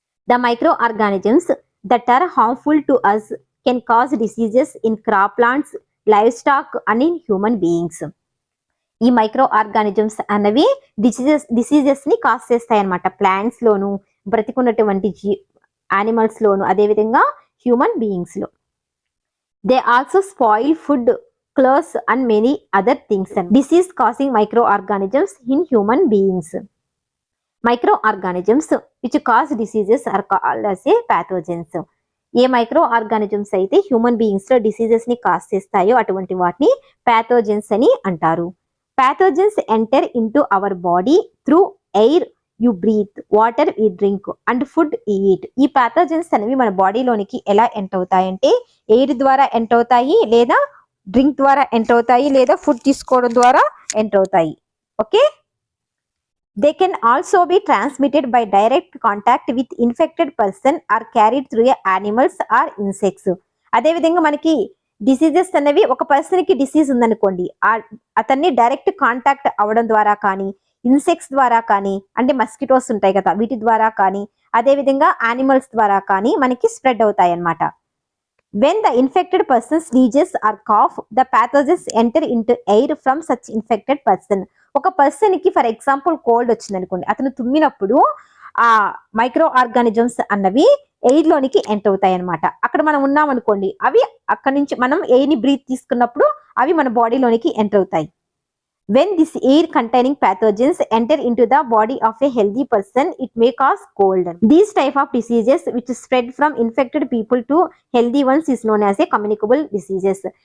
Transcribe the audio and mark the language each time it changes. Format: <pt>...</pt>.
<en>The micro organisms that are harmful to us can cause diseases in crop plants, livestock and in human beings.</en> <te>ఈ micro organisms అన్నవి diseases ని cause చేస్తాయి అనమాట. Plants లోను, బ్రతికున్నటువంటి animals లోను, అదేవిధంగా human beings లో.</te> <en>They also spoil food, clothes and many other things. Disease causing microorganisms in human beings. Microorganisms which cause diseases are called as a pathogens.</en> <te>ఏ micro organisms అయితే human beings లో diseases ని cause చేస్తాయో అటువంటి వాటిని pathogens అని అంటారు.</te> <en>Pathogens enter into our body through air you breathe, water we drink and food eat.</en> <te>ఈ pathogens అనేవి మన బాడీలోనికి ఎలా ఎంటర్ అవుతాయంటే ఎయిర్ ద్వారా ఎంటర్ అవుతాయి, లేదా డ్రింక్ ద్వారా ఎంటర్ అవుతాయి, లేదా ఫుడ్ తీసుకోవడం ద్వారా ఎంటర్ అవుతాయి.</te> <en>Okay, they can also be transmitted by direct contact with infected person or carried through animals or insects.</en> <te>అదేవిధంగా మనకి డిసీజెస్ అనేవి ఒక పర్సన్ కి డిసీజ్ ఉందనుకోండి, అతన్ని డైరెక్ట్ కాంటాక్ట్ అవ్వడం ద్వారా కానీ, ఇన్సెక్ట్స్ ద్వారా కానీ, అంటే మస్కిటోస్ ఉంటాయి కదా వీటి ద్వారా కానీ, అదేవిధంగా యానిమల్స్ ద్వారా కానీ మనకి స్ప్రెడ్ అవుతాయి అన్నమాట.</te> <en>When the infected person sneezes or cough, the pathogens enter into air from such infected person.</en> <te>ఒక పర్సన్ కి ఫర్ ఎగ్జాంపుల్ కోల్డ్ వచ్చింది అనుకోండి, అతను తుమ్మినప్పుడు ఆ మైక్రో ఆర్గానిజమ్స్ అన్నవి ఎయిర్ లోనికి ఎంటర్ అవుతాయి అనమాట. అక్కడ మనం ఉన్నాం అనుకోండి, అవి అక్కడ నుంచి మనం ఎయిర్ ని బ్రీత్ తీసుకున్నప్పుడు అవి మన బాడీలోనికి ఎంటర్ అవుతాయి.</te> <en>When this air containing pathogens enter into the body of a healthy person, it may cause cold. These type of diseases which spread from infected people to healthy ones is known as a communicable diseases.</en>